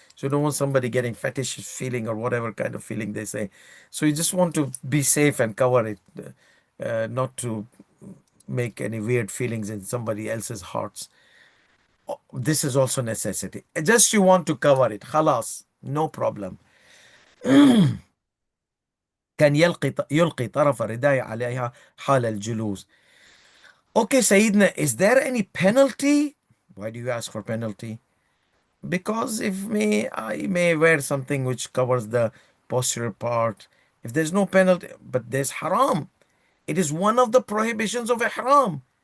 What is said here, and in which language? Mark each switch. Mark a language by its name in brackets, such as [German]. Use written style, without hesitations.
[English] So you don't want somebody getting fetish feeling or whatever kind of feeling they say. So you just want to be safe and cover it, not to make any weird feelings in somebody else's hearts. This is also necessity. Just you want to cover it, khalas, no problem. [Arabic] كان يلقي طرف الرداء عليها حال الجلوس. [English] Okay, Sayyidina, is there any penalty? Why do you ask for penalty? Because if I may wear something which covers the posterior part. If there's no penalty, but there's haram. It is one of the prohibitions of ihram.